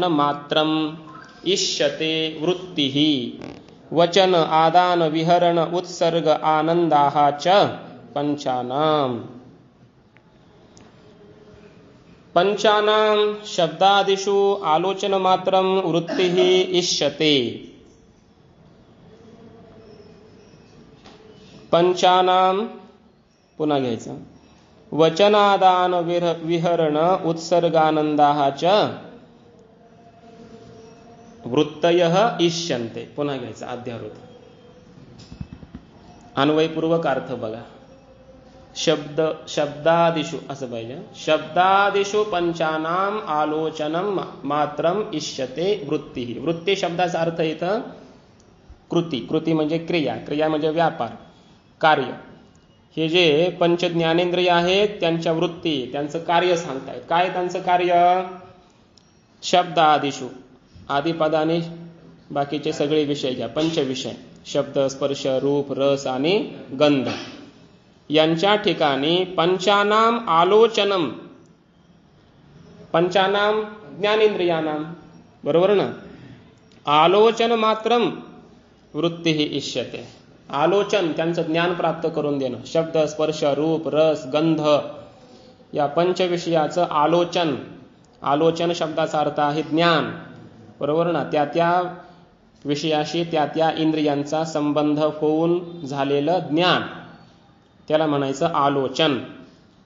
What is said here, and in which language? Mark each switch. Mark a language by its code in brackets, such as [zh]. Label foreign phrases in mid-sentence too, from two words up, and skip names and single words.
[sa] मात्रम इष्यते वृत्तिः वचन आदान विहरण उत्सर्ग आनंदाः च पंचानाम् शब्दादिषु आलोचन मात्रम वृत्तिः इष्यते. [mr] पंचानाम पुन्हा घ्यायचं. [sa] वचनादान विहरण उत्सर्गानंदाः च वृत्तयः इष्यन्ते. [mr] पुन्हा घ्यायचं अध्यारोध. अन्वयपूर्वक अर्थ बघा. शब्दादिषु असं पाहिजे. [sa] शब्दादिषु पंचानाम आलोचनम मात्रम इष्यते वृत्तिः. [mr] वृत्ती शब्दाचा अर्थ इथं कृती म्हणजे क्रिया म्हणजे व्यापार, कार्य. हे जे पंच ज्ञानेंद्रिय आहेत त्यांच्या वृत्ती, त्यांचं कार्य सांगतायत. काय त्यांचं कार्य? शब्दादिषु, आदिपदाने बाकीचे सगळे विषय घ्या, पंचविषय, शब्द, स्पर्श, रूप, रस आणि गंध, यांच्या ठिकाणी [sa] पंचानाम आलोचनम, पंचानाम ज्ञानेंद्रियानाम, [mr] बरोबर ना, [sa] आलोचन मात्रम वृत्तिः इष्यते. [mr] आलोचन त्यांचं ज्ञान प्राप्त करून देणं. शब्द, स्पर्श, रूप, रस, गंध या पंचविषयाचं आलोचन शब्दाचा अर्थ आहे ज्ञान, बरोबर ना. त्या विषयाशी त्या इंद्रियांचा संबंध होऊन झालेलं ज्ञान, त्याला म्हणायचं आलोचन.